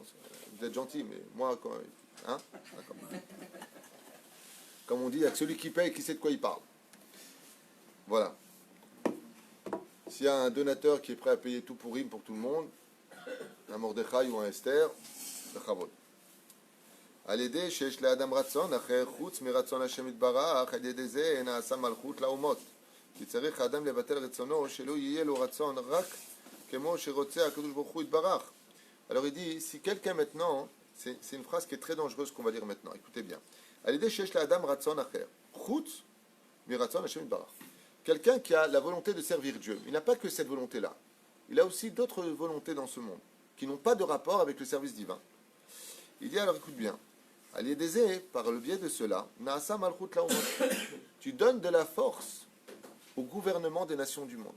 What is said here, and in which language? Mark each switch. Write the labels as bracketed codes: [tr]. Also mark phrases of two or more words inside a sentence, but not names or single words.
[fr] Vous êtes gentil, mais moi, quand. Hein? Comme on dit, il n'y a que celui qui paye qui sait de quoi il parle. Voilà. S'il y a un donateur qui est prêt à payer tout Purim pour tout le monde, un Mordechai ou un Esther, le Chavod. [he] על ידי שיש לאדם רצון אחר חוץ מרצון השם יתברך, על ידי זה נעשה מלכות לאומות. כי צריך האדם לבטל רצונו שלא יהיה לו רצון רק כמו שרוצה הקדוש ברוך הוא יתברך. [fr] Alors il dit, si quelqu'un maintenant, c'est une phrase qui est très dangereuse qu'on va dire maintenant, écoutez bien. [he] על ידי שיש לאדם רצון אחר חוץ מרצון השם יתברך. [fr] Quelqu'un qui a la volonté de servir Dieu, il n'a pas que cette volonté-là. Il a aussi d'autres volontés dans ce monde qui n'ont pas de rapport avec le service divin. Il dit alors écoute bien. Par le biais de cela, tu donnes de la force au gouvernement des nations du monde.